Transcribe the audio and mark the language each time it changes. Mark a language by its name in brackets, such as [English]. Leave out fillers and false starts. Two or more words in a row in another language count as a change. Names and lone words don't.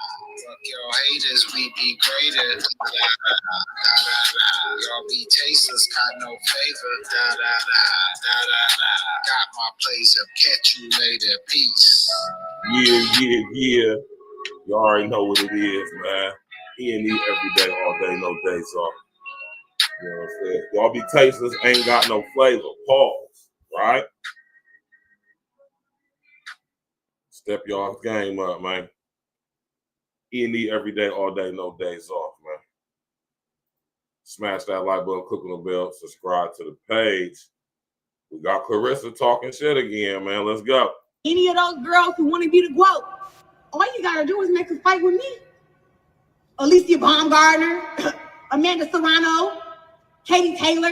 [English] Fuck your haters, we be greater. Da da da da da. Your tasters got no flavor. Da da da da da da. Got my pleasure, catch you later. Peace. Yeah. You already know what it is, man. E.N.E every day, all day, no days off. You know what I'm saying? Y'all be tasteless, ain't got no flavor. Pause, right? Step y'all game up, man. E.N.E every day, all day, no days off, man. Smash that like button, click on the bell, subscribe to the page. We got Clarissa talking shit again, man. Let's go. Any of those girls who want to be the GOAT, all you gotta do is make a fight with me. Alicia Baumgartner, Amanda Serrano, Katie Taylor.